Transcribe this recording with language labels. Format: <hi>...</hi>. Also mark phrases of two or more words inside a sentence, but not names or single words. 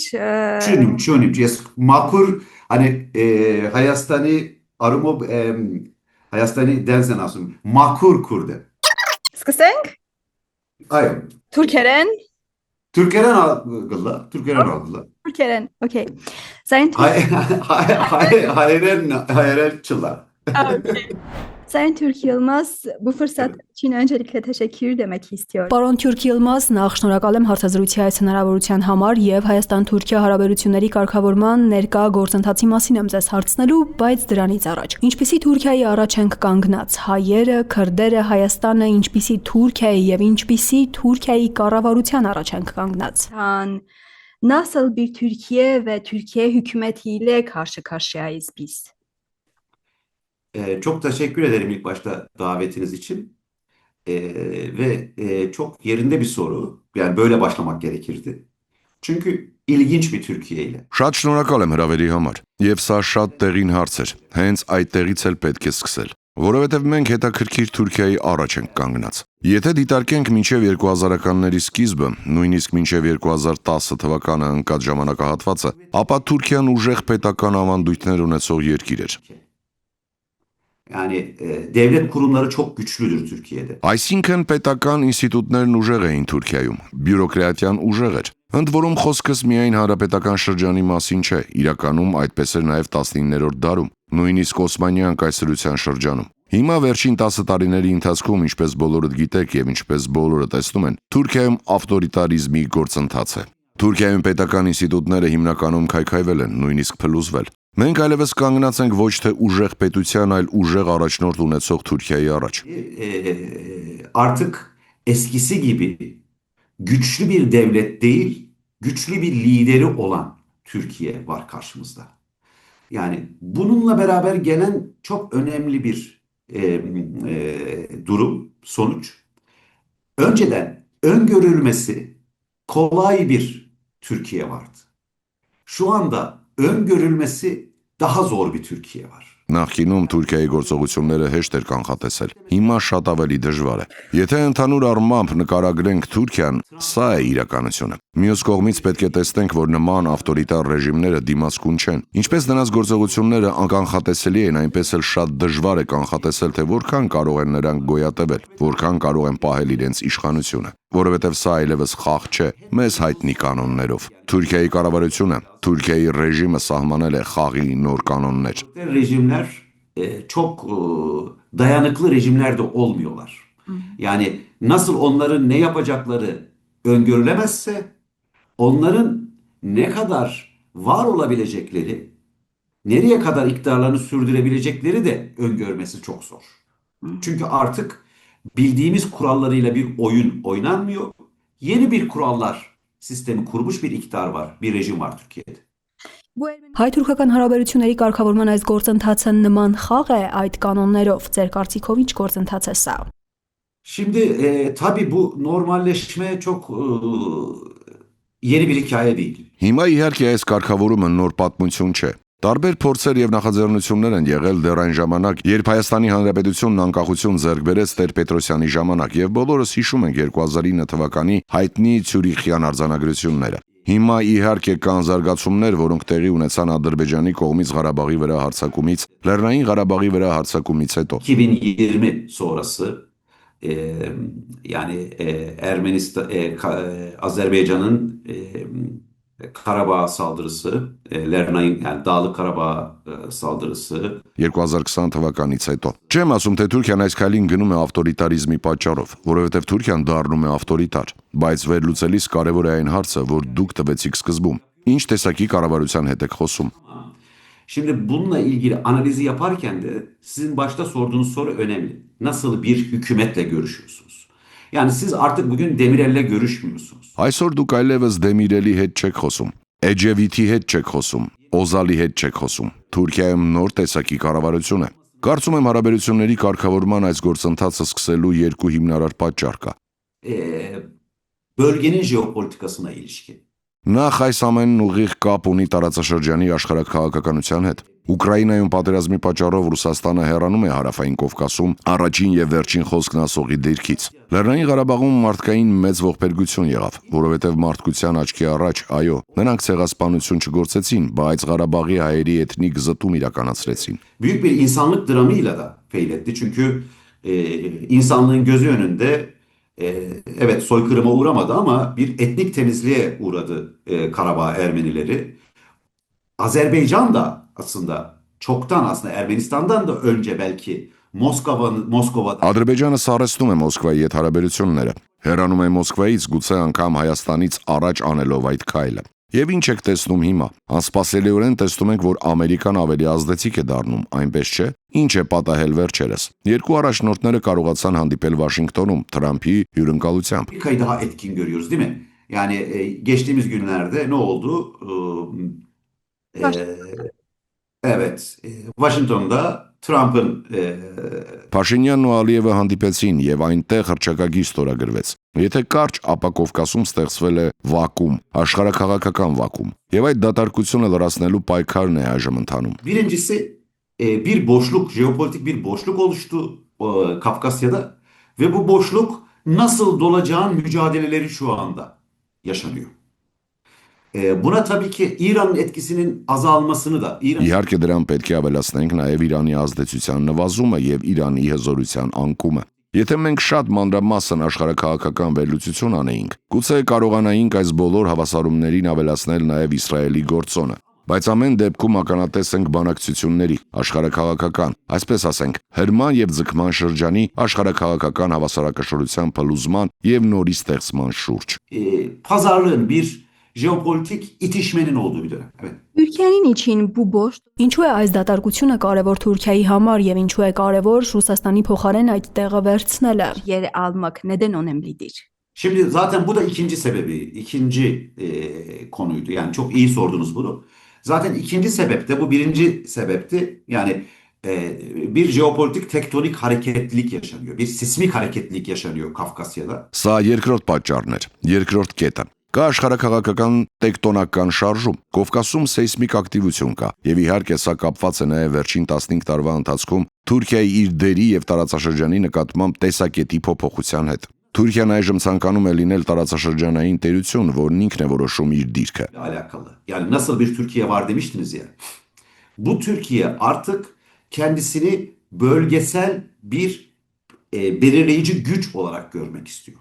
<hy>Չունիմ, ես մաքուր Հայաստանի արումով Հայաստանի դենս են ասում, մաքուր քուրդ եմ։ Սկսենք։ Այո։ Թուրքերեն։ Թուրքերեն ալգլա։ Թուրքերեն, օքեյ։ Сайн Հայերեն չլա։</hy> <tr>Sayın Türk Yılmaz, bu fırsat için öncelikle teşekkür demek istiyorum.</tr> <hy>Պարոն Թուրք Yılmaz, նախ շնորհակալ եմ հարցազրույցի այս հնարավորության համար եւ Հայաստան-Թուրքիա հարաբերությունների կարգավորման ներկա գործընթացի մասին եմ ձեզ հարցնելու, բայց դրանից առաջ։ Ինչպիսի Թուրքիայի առաջ ենք կանգնած հայերը, քրդերը, Հայաստանը, ինչպիսի Թուրքիայի եւ ինչպիսի Թուրքիայի կառավարության առաջ ենք kangnaц։</hy> <tr>Nasıl bir Türkiye ve Türkiye hükümetiyle karşı karşıyayız biz? Çok teşekkür ederim ilk başta davetiniz için. Ve çok yerinde bir soru. Yani böyle başlamak gerekirdi. Çünkü ilginç bir Türkiye ile.</tr> <hy>Շատ շնորհակալ եմ հրավերի համար։ Եվ սա շատ տեղին հարց էր։ Հենց այդ տեղից էլ պետք է սկսել։ Որովհետև մենք հետաքրքիր Թուրքիայի առաջ ենք կանգնած։ Եթե դիտարկենք մինչև 2000-ականների սկիզբը, նույնիսկ մինչև 2010 թվականը ընկած ժամանակահատվածը, ապա Թուրքիան ուժեղ պետական ավանդույթներ ունեցող երկիր էր։</hy> <tr>Yani devlet kurumları çok güçlüdür Türkiye'de.</tr> <hy>Այսինքն պետական ինստիտուտներն ուժեղ էին Թուրքիայում, բյուրոկրատիան ուժեղ էր։ Ընդ որում խոսքս միայն հանրապետական շրջանի մասին չէ, իրականում այդպես էր նաև 19-րդ դարում, նույնիսկ Օսմանյան կայսրության շրջանում։ Հիմա վերջին 10 տարիների ընթացքում, ինչպես բոլորդ գիտեք եւ ինչպես բոլորը տեսնում են, Թուրքիայում ավտորիտարիզմի գործընթաց է։ Թուրքիայում պետական ինստիտուտները հիմնականում քայքայվել են, նույնիսկ փլուզվել։ Մենք այլևս կանգնած ենք ոչ թե ուժեղ պետության, այլ ուժեղ առաջնորդ ունեցող Թուրքիայի առաջ։</hy> <tr>Artık eskisi gibi güçlü bir devlet değil, güçlü bir lideri olan Türkiye var karşımızda. Yani bununla beraber gelen çok önemli bir durum, sonuç. Önceden öngörülmesi kolay bir Türkiye vardı. Şu anda öngörülmesi daha zor bir Türkiye var.</tr> <hy>Նախկինում Թուրքիայի գործողությունները հեշտ էր կանխատեսել։ Հիմա շատ ավելի դժվար է։ Եթե ընդհանուր առմամբ նկարագրենք Թուրքիան, սա է իրականությունը։ Մյուս կողմից պետք է տեսնենք, որ նման ավտորիտար ռեժիմները դիմացկուն չեն։ Ինչպես նրանց գործողությունները անկանխատեսելի են, այնպես էլ շատ դժվար է կանխատեսել, թե որքան կարող են նրանք գոյատևել, որքան կարող են պահել իրենց իշխանությունը։ Որովհետև սա այլևս խաղ չէ, մեզ հայտնի կանոններով։ Թուրքիայի կառավարությունը, Թուրքիայի ռեժիմը սահմանել է խաղի նոր կանոններ։</hy> <tr>Rejimler çok dayanıklı rejimler de olmuyorlar. Yani nasıl onların ne yapacakları öngörülemezse, onların ne kadar var olabilecekleri, nereye kadar iktidarlarını sürdürebilecekleri de öngörmesi çok zor. Çünkü artık bildiğimiz kurallarıyla bir oyun oynanmıyor. Yeni bir kurallar sistemi kurmuş bir iktidar var, bir rejim var Türkiye'de.</tr> <hy>Հայ-թուրքական հարաբերությունների կարգավորման այս գործընթացը նման խաղ է այդ կանոններով, ձեր կարծիքով ինչ գործընթաց է սա։</hy> <tr>Şimdi tabii bu normalleşme çok yeni bir hikaye değil.</tr> <hy>Հիմա իհարկե այս կարգավորումը նոր պատմություն չէ։ Տարբեր փորձեր եւ նախաձեռնություններ են եղել դեռ այն ժամանակ, երբ Հայաստանի Հանրապետությունն անկախություն ձեռք բերեց Տեր Պետրոսյանի ժամանակ եւ բոլորս հիշում ենք 2009 թվականի հայտնի Ցյուրիխյան արձանագրությունները։ Հիմա իհարկե կան զարգացումներ, որոնք տեղի ունեցան Ադրբեջանի կողմից Ղարաբաղի վրա հարձակումից, Լեռնային Ղարաբաղի վրա հարձակումից հետո։</hy> <tr>2020 sonrası yani Azerbaycan'ın Karabağ saldırısı, Lerna'nın yani Dağlık Karabağ saldırısı.</tr> <hy>2020 թվականից հետո։ Չեմ ասում, թե Թուրքիան այս քայլին գնում է ավտորիտարիզմի պատճառով, որովհետև Թուրքիան դառնում է ավտորիտար, բայց վերլուծելիս կարևոր է այն հարցը, որ դուք տվեցիք սկզբում։ Ինչ տեսակի կառավարության հետ եք խոսում։</hy> <tr>Şimdi bununla ilgili analizi yaparken de sizin başta sorduğunuz soru önemli. Nasıl bir hükümetle görüşüyorsunuz? Yani siz artık bugün Demirel'le görüşmüyorsunuz.</tr> <hy>Այսօր դուք այլևս Դեմիրելի հետ չեք խոսում, Էջևիթի հետ չեք խոսում, Օզալի հետ չեք խոսում։ Թուրքիայում նոր տեսակի կառավարություն է։ Կարծում եմ հարաբերությունների կարգավորման այս գործընթացը սկսելու երկու հիմնարար պատճառ կա։</hy> <tr>Bölgenin jeopolitikasına ilişkin.</tr> <hy>Նախ այս ամենն ուղիղ կապ ունի տարածաշրջանի աշխարհաքաղաքականության հետ։ Ուկրաինայում պատերազմի պատճառով Ռուսաստանը հեռանում է հարավային Կովկասում առաջին եւ վերջին խոսքն ասողի դիրքից։ Լեռնային Ղարաբաղում մարդկային մեծ ողբերգություն եղավ, որովհետեւ մարդկության աչքի առաջ, այո, նրանք ցեղասպանություն չգործեցին, բայց Ղարաբաղի հայերի էթնիկ զտում իրականացրեցին։</hy> <tr>Büyük bir insanlık dramıyla da feyletti. Çünkü insanlığın gözü önünde evet soykırıma uğramadı ama bir etnik temizliğe uğradı Karabağ Ermenileri. Azerbaycan da aslında çoktan aslında Ermenistan'dan da önce belki Moskova'da</tr> <hy>Ադրբեջանը սարսնում է Մոսկվայի հետ հարաբերությունները։ Հեռանում է Մոսկվայից, գուցե անգամ Հայաստանից առաջ անելով այդ քայլը։ Եվ ինչ եք տեսնում հիմա։ Անսպասելիորեն տեսնում ենք, որ Ամերիկան ավելի ազդեցիկ է դառնում, այնպես չէ։ Ինչ է պատահել վերջերս։ Երկու առաջնորդները կարողացան հանդիպել Վաշինգտոնում Թրամփի հյուրընկալությամբ։</hy> <tr>bir kayı daha etkin görüyoruz değil mi? Yani geçtiğimiz günlerde ne oldu? Evet, Washington'da Trump'ın</tr> <hy>Փաշինյանն ու Ալիևը հանդիպեցին եւ այնտեղ հռչակագիր ստորագրվեց։ Եթե կարճ, ապա Կովկասում ստեղծվել է վակուում, աշխարհաքաղաքական վակուում։ Եվ այդ դատարկությունը լրացնելու պայքարն է այժմ ընթանում։</hy> <tr>Birincisi bir boşluk, jeopolitik bir boşluk oluştu Kafkasya'da ve bu boşluk nasıl dolacağın mücadeleleri şu anda yaşanıyor. Buna tabii ki İran'ın etkisinin azalmasını da</tr> <hy>Իհարկե դրան պետք է ավելացնենք նաև Իրանի ազդեցության նվազումը եւ Իրանի հզորության անկումը։ Եթե մենք շատ մանրամասն աշխարհաքաղաքական վերլուծություն անեինք, գուցե կարողանայինք այս բոլոր հավասարումներին ավելացնել նաև Իսրայելի գործոնը։ Բայց ամեն դեպքում ականատես ենք բանակցությունների, աշխարհաքաղաքական, այսպես ասենք, հրման եւ ձգման շրջանի աշխարհաքաղաքական հավասարակշռության փլուզման եւ նորի ստեղծման շուրջ։</hy> <tr>Pazarlığın bir jeopolitik itişmenin olduğu bir dönem. Evet. Türkiye'nin için bu boş</tr> <hy>ինչու է այս դատարկությունը կարևոր Թուրքիայի համար եւ ինչու է կարևոր Ռուսաստանի փոխարեն այդ տեղը վերցնելը։</hy> <tr>Yer almak neden önemlidir? Şimdi zaten bu da ikinci sebebi, ikinci konuydu. Yani çok iyi sordunuz bunu. Zaten ikinci sebep de bu birinci sebepti. Yani bir jeopolitik tektonik hareketlilik yaşanıyor. Bir sismik hareketlilik yaşanıyor Kafkasya'da.</tr> <hy>Սա երկրորդ պատճառն էր, երկրորդ կետը։ Կա աշխարհաքաղաքական տեկտոնական շարժում։ Կովկասում սեյսմիկ ակտիվություն կա, եւ իհարկե սա կապված է նաեւ վերջին 15 տարվա ընթացքում Թուրքիայի իր դերի եւ տարածաշրջանի նկատմամբ տեսակետի փոփոխության հետ։ Թուրքիան այժմ ցանկանում է լինել տարածաշրջանային տերություն, որն ինքն է որոշում իր դիրքը։</hy> <tr>Alakalı. Yani nasıl bir Türkiye var demiştiniz ya. Bu Türkiye artık kendisini bölgesel bir belirleyici güç olarak görmek istiyor.</tr>